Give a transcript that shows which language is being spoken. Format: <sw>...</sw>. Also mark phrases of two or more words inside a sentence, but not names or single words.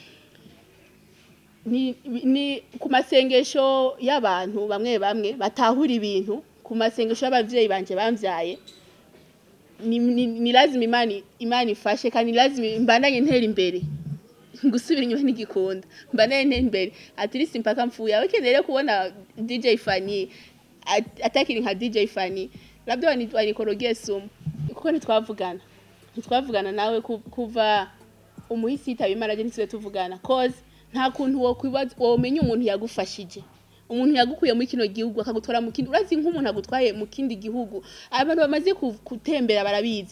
<rn>ni ku masengesho y'abantu bamwe batahura ibintu ku masengesho y'abavyeyi banje bamvyaye</rn> <sw>ni lazima imani</sw> <rn>ifashe kandi lazima mbandanye ntera imbere gusubira inyuma n'igikunda mbandanye ntera imbere</rn> <en>at least</en> <sw>mpaka mfuya</sw> <rn>wekenere kubona DJ Fanny atakiri nka DJ Fanny</rn> <sw>labda wanikorogie sumu</sw> <rn>kuko ntitwavugana nawe kuva umuhisi tabimara je ntitwe tuvugana cause nta kuntu wo kwibaza womenya umuntu yagufashije umuntu yagukuye muri kino gihugu akagutora mu kindi urazi nk'umuntu agutwaye mu kindi gihugu abantu bamaze kutembera barabizi</rn>